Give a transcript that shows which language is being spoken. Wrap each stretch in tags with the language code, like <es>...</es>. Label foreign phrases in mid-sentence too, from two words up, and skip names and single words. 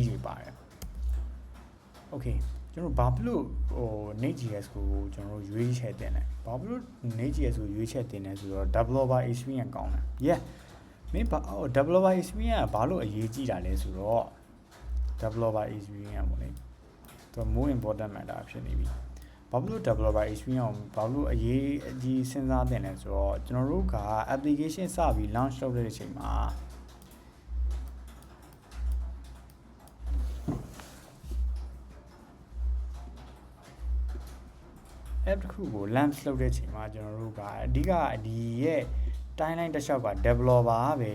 <my>တွေပါတယ် okay ကျွန်တော်ဘာဖြစ်လို့ဟို Next.js ကိုကျွန်တော်ရွေးချယ်တင်လဲဘာဖြစ်လို့ Next.js ကိုရွေးချယ်တင်လဲဆိုတော့</my> <en>developer experience</en> <my>ကောင်းတယ် yeah မင်းဘာ</my> <en>developer experience</en> <my>ကဘာလို့အရေးကြီးတာလဲဆိုတော့</my> <en>developer experience</en> <my>ပေါ့လေသူ</my> <en>more important matter</en> <my>ဖြစ်နေပြီဘာလို့</my> <en>developer experience</en> <my>ဘာလို့အရေးအကြီးစဉ်းစားတင်လဲဆိုတော့ကျွန်တော်တို့က application စပြီး launch လုပ်တဲ့အချိန်မှာ app တစ်ခုကို launch လုပ်တဲ့အချိန်မှာကျွန်တော်တို့ကအဓိကဒီရဲ့ timeline တစ်လျှောက်က developer ပဲ</my>